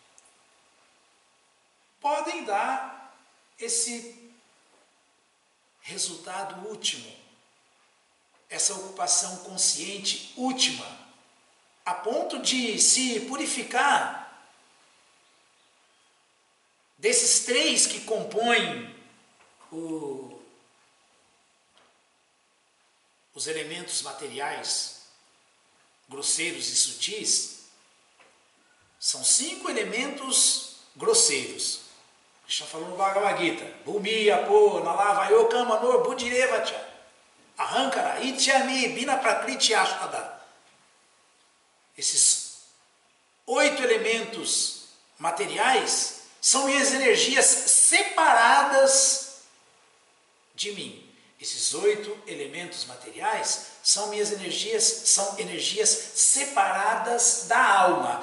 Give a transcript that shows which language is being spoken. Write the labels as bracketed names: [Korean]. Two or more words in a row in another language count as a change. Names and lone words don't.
[Portuguese] podem dar esse resultado último, essa ocupação consciente última, a ponto de se purificar desses três que compõem os elementos materiais grosseiros e sutis. São 5 elementos grosseiros. Krishna falou no Bhagavad Gita: [Sanskrit] भूमि, आपो, नलवायो, कमनोर्, बुद्धिरेवच, अहङ्कार, इत्यमी, बिना प्रकृति अष्टधा. [Portuguese] Esses 8 elementos materiais são minhas energias separadas de mim. Esses 8 elementos materiais são são energias separadas da alma.